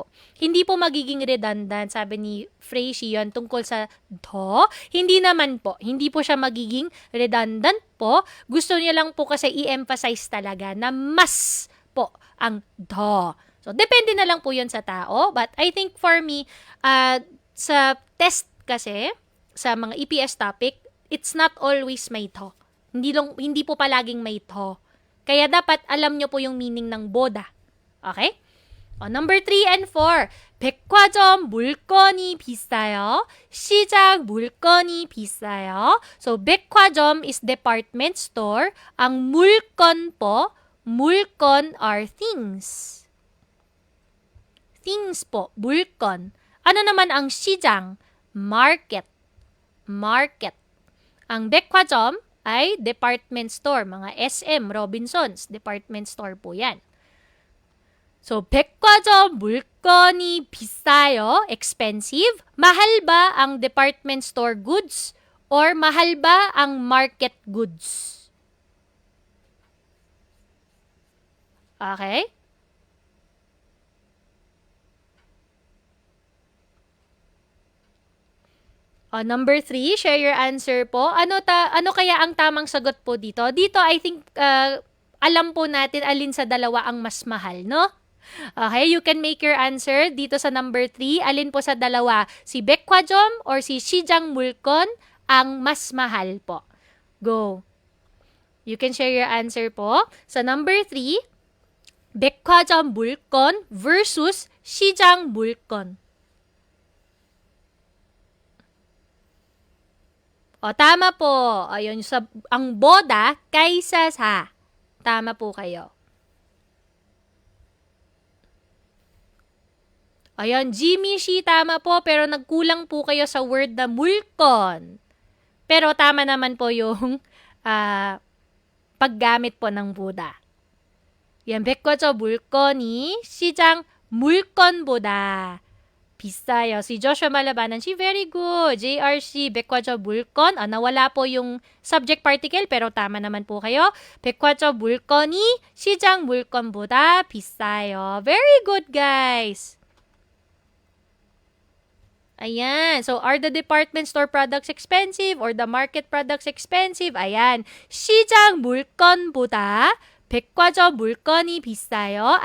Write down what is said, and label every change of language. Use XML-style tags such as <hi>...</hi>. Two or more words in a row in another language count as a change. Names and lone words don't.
<tl>Hindi po magiging redundant, sabi ni Freyshi yun, tungkol sa do. Hindi naman po. Hindi po siya magiging redundant po. Gusto niya lang po kasi i-emphasize talaga na mas po ang do. So, depende na lang po yun sa tao.</tl> <en>But I think for me,</en> <tl>sa test kasi, sa mga EPS topic,</tl> <en>it's not always</en> <tl>may to. Hindi po palaging may to. Kaya dapat alam nyo po yung meaning ng boda.</tl> <en>Okay? Number 3 and 4.</en> <ko>백화점 물건이 비싸요. 시장 물건이 비싸요.</ko> <en>So, 백화점 is department store.</en> <tl>Ang 물건 po, 물건</tl> <en>are things. Things po, 물건.</en> <tl>Ano naman ang 시장?</tl> <en>Market. Market.</en> <tl>Ang 백화점 ay</tl> <en>department store.</en> <tl>Mga SM, Robinsons,</tl> <en>department store</en> <tl>po yan. So,</tl> <ko>백화점 물건이 비싸요.</ko> <en>Expensive.</en> <tl>Mahal ba ang</tl> <en>department store goods?</en> <tl>Or mahal ba ang</tl> <en>market goods?</en> <tl>Okay?</tl> <en>Number 3, share your answer po.</en> <tl>Ano kaya ang tamang sagot po dito? Dito,</tl> <en>I think,</en> <tl>alam po natin alin sa dalawa ang mas mahal, no?</tl> <en>Okay, you can make your answer</en> <tl>dito sa</tl> <en>number 3.</en> <tl>Alin po sa dalawa? Si 백화점 or si</tl> <ko>시장 물건</ko> <tl>ang mas mahal po? Go.</tl> <en>You can share your answer po.</en> <tl>Sa number 3,</tl> <ko>백화점 물건 versus 시장 물건.</ko> <tl>O, tama po. Ayun, ang boda kaysa sa. Tama po kayo. Ayun, Jimmy Shi, tama po, pero nagkulang po kayo sa word na mulkon. Pero tama naman po yung paggamit po ng boda. Yan,</tl> <ko>백화점 물건이 시장 물건보다 비싸요.</ko> <tl>Si Joshua Malabanan,</tl> <en>she very good.</en> <ko>JRC, 백화점 물건.</ko> <tl>Nawala po yung subject particle, pero tama naman po kayo.</tl> <ko>백화점 물건이 시장 물건보다 비싸요.</ko> <en>Very good, guys. Ayan. So, are the department store products expensive or the market products expensive?</en> <tl>Ayan.</tl> <ko>시장 물건보다 백화점 물건이 비싸요.</ko>